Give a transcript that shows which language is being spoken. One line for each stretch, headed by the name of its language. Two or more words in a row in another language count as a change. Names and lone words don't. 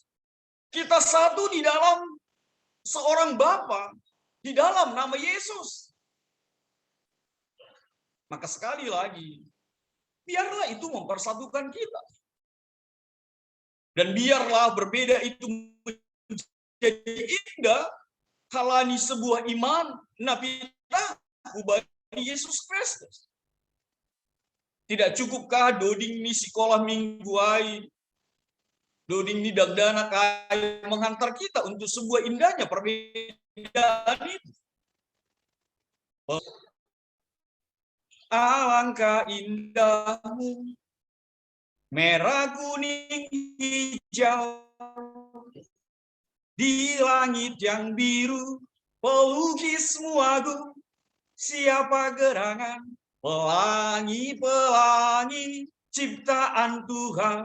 Indonesian: Kita satu di dalam seorang Bapa, di dalam nama Yesus. Maka sekali lagi, biarlah itu mempersatukan kita. Dan biarlah berbeda itu menjadi indah, halani sebuah iman,
Batak Simalungun: napita bani Yesus Kristus.
Indonesian: Tidak cukupkah
Batak Simalungun: doding ni sekolah mingguai, doding ni dagdana
Indonesian: kaya menghantar kita untuk sebuah indahnya perbedaan itu. Alangkah indahmu, merah kuning hijau, di langit yang biru, pelukismu agung, siapa gerangan, pelangi-pelangi ciptaan Tuhan.